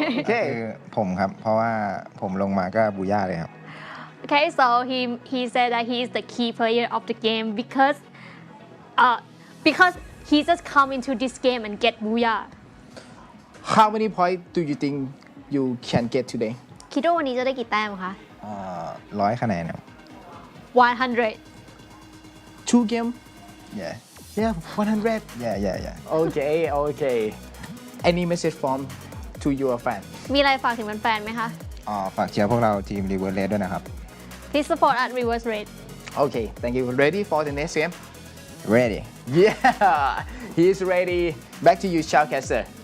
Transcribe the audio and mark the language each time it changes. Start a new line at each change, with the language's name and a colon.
Thai: คือผมครับเพราะว่าผมลงมาก็บูย่าเลยครับ
English: Okay, so he said that he is the key player of the game because he just come into this game and get booyah. How many points do you think you can get today?
Thai: คิดว่าวันนี้จะได้กี่แต้มคะ 100 คะแนนครับ
English: 100 2 game? yeah Yeah, 100. yeah Okay. Any message from to your fan?
Thai: มีอะไรฝากถึงแฟนๆไหมคะ ฝากเชียร์พวกเราทีม Reverse Red ด้วยนะครับ
English: Please support at Reverse Red Okay, thank you. Ready for the next game? ready Yeah, he's ready. Back to you, Shoutcaster.